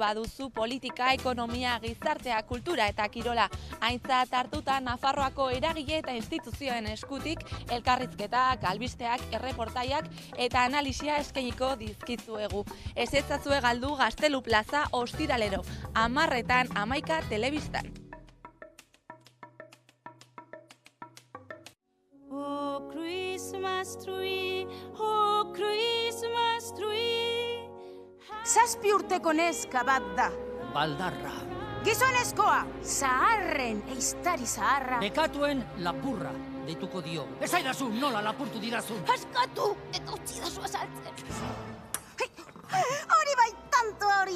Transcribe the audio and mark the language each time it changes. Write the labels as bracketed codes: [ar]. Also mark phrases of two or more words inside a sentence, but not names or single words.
[eu] baduzu politika, ekonomia, gizartea, kultura eta kirola aintzat hartuta Nafarroako eragile eta instituzioen eskutik elkarrizketak, albisteak, erreportaiak eta analisia eskainiko dizkizuegu. Ez etzazue galdu Gaztelu Plaza ostiralero, 10:00 11 telebistan. [en] Oh Christmas tree, oh Christmas tree. [eu] 7 urteko neska bat da. Baldarra. Gizonezkoa, zaharren eiztari zaharra. Bekatuen lapurra deituko dio. Ez aidazu nola lapurtu didazun. Askatu, eta utzi dazu azaltzen. Hori bai tanto hori.